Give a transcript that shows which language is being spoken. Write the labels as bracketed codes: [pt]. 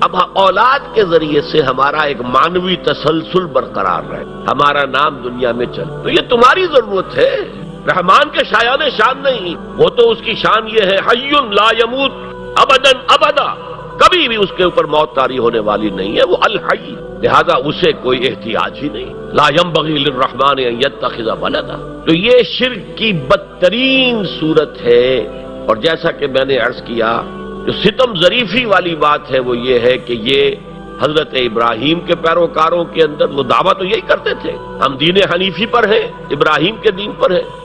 [ur] اب اولاد کے ذریعے سے ہمارا ایک مانوی تسلسل برقرار رہے، ہمارا نام دنیا میں چلے، تو یہ تمہاری ضرورت ہے. رحمان کے شایان شان نہیں. وہ تو اس کی شان یہ ہے [ar] حی لا یموت ابداً ابدا، [ur] کبھی بھی اس کے اوپر موت طاری ہونے والی نہیں ہے. وہ الحی، لہذا اسے کوئی احتیاج ہی نہیں. [ar] لا ينبغي للرحمن ان يتخذ ولدا. [ur] تو یہ شرک کی بدترین صورت ہے. اور جیسا کہ میں نے عرض کیا، جو ستم ظریفی والی بات ہے وہ یہ ہے کہ یہ حضرت ابراہیم کے پیروکاروں کے اندر وہ دعویٰ تو یہی کرتے تھے، ہم دین حنیفی پر ہیں، ابراہیم کے دین پر ہیں.